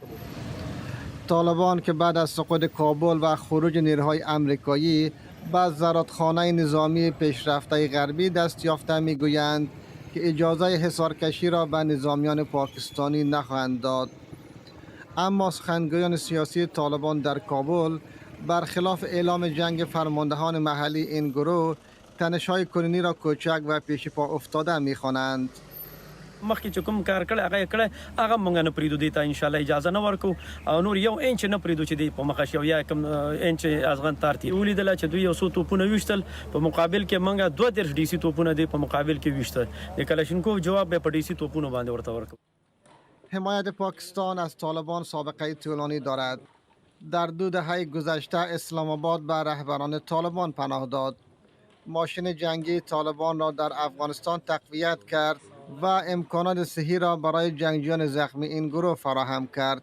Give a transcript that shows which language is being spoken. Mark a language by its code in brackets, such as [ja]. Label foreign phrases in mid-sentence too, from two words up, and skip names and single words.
[fa] طالبان که بعد از سقوط کابل و خروج نیروهای آمریکایی به زرادخانه نظامی پیشرفته غربی دست یافته میگویند که اجازه حصارکشی را به نظامیان پاکستانی نخواهند داد. اما سخنگویان سیاسی طالبان در کابل برخلاف اعلام جنگ فرماندهان محلی این گروه تنش‌های کنونی را کوچک و پیش پا افتاده می‌خوانند. [ps] مخکې چې کوم کار کړی هغه یې کړی هغه مونږ نه پرېږدو دې ته انشاءالله اجازه نه ورکو او نور یو انچ نه پرېږدو چې دی په مخه شي او یا کوم انچ ازغن تارتي ولیدله چې دوی یو څو توپونه ویشتل په مقابل کې مونږ 32 ډي سي توپونه دی په مقابل کې ویشتل د کلاشینکوف جواب به په ډي سي توپونو باندې ورته ورکو. [fa] حمایت پاکستان از طالبان سابقه طولانی دارد. در 2 دهه گذشته اسلام آباد به رهبران طالبان پناه داد. ماشین جنگی طالبان را در افغانستان تقویت کرد و امکانات صحی را برای جنگجویان زخمی این گروه فراهم کرد.